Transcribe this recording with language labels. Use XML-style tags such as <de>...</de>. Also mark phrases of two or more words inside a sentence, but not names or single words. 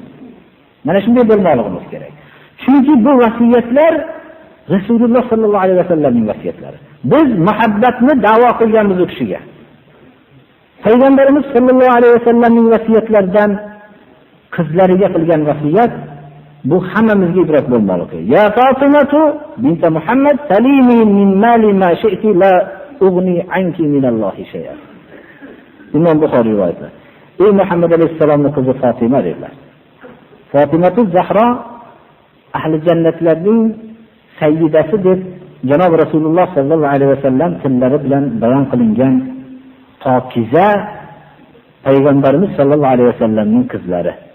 <uz>Mana shunday bo'lmoqligimiz kerak. Chunki bu vasiyatlar Rasululloh</uz> <ar>صلى الله عليه وسلم</ar> <uz>vasiyatlari. Biz muhabbatni da'vo qilganmiz u kishiga. Payg'ambarimiz</uz> <ar>صلى الله عليه وسلم</ar> <uz>vasiyatlaridan qizlariga qilgan vasiyat bu hammamizga ibrat bo'lmoqligi.</uz> <ar>يا فاطمة بنت محمد سليني من مالي ما شئت لا أغني عنك من الله شيئا.</ar> <uz>Imom Buxoriy rivoyati. Ey Muhammad alayhisalomning qizi Fatima dedilar. Fatimatu Zahra ahli jannatlarning sayyidasi deb Janob Rasululloh</uz> <ar>صلى الله عليه وسلم</ar> <uz>tillari bilan bayon qilingan pokiza payg'ambarimiz</uz> <ar>صلى الله عليه وسلم</ar> <uz>qizlari.</uz>